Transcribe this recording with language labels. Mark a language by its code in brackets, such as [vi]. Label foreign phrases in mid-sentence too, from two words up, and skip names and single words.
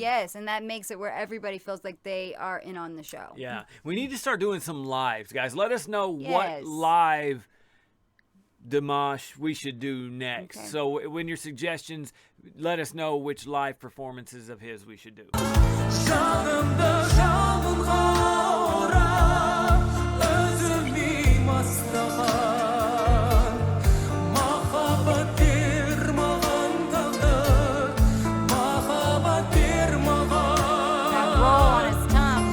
[en] Yes, and that makes it where everybody feels like they are in on the show. Yeah, we need to start doing some lives, guys. Let us know Yes. what live Dimash we should do next. Okay. So when your suggestions, let us know which live performances of his we should do. [kk] Жанымды жалын қаурап, өзіме мастаған. Махаббат бер маған тағдыр, махаббат бер [en] That [kk] маған. [en] roll on his tongue.